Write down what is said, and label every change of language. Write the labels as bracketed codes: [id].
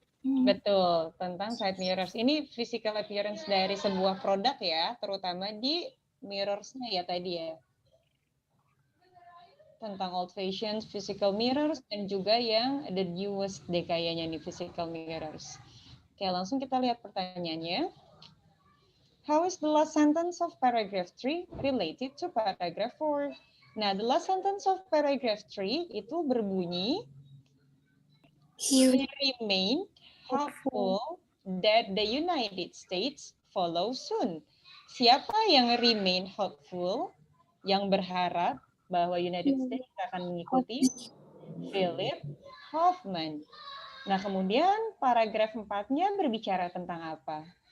[id] Betul, tentang side mirrors. Ini physical appearance dari sebuah produk ya, terutama di mirrorsnya ya tadi ya. Tentang [en] old fashioned physical mirrors [id] dan juga yang the newest deh kayaknya nih physical mirrors. Oke, langsung kita lihat pertanyaannya. [en] How is the last sentence of paragraph 3 related to paragraph 4? Nah, the last sentence of paragraph 3 [id] itu berbunyi, [en] he remained hopeful that the United States follow soon. [id] Siapa yang remain hopeful, yang berharap bahwa United States akan mengikuti? Philip Hoffman. Nah, kemudian paragraf 4-nya berbicara tentang apa?